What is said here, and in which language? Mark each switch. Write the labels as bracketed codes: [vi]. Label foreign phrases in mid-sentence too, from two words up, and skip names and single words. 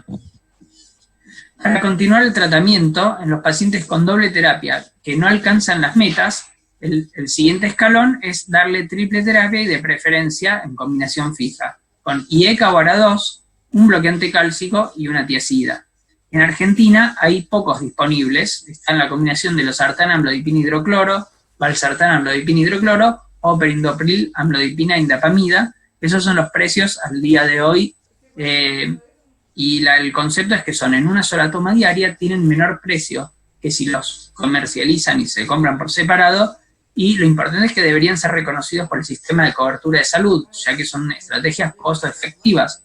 [es] Para continuar el tratamiento, en los pacientes con doble terapia que no alcanzan las metas, el siguiente escalón es darle triple terapia y de preferencia en combinación fija, con IECA o ARA2, un bloqueante cálcico y una tiazida. En Argentina hay pocos disponibles, está en la combinación de losartán amlodipina hidrocloro, valsartán amlodipina hidrocloro o perindopril amlodipina indapamida. Esos son los precios al día de hoy, y el concepto es que son en una sola toma diaria, tienen menor precio que si los comercializan y se compran por separado, y lo importante es que deberían ser reconocidos por el sistema de cobertura de salud, ya que son estrategias costo-efectivas.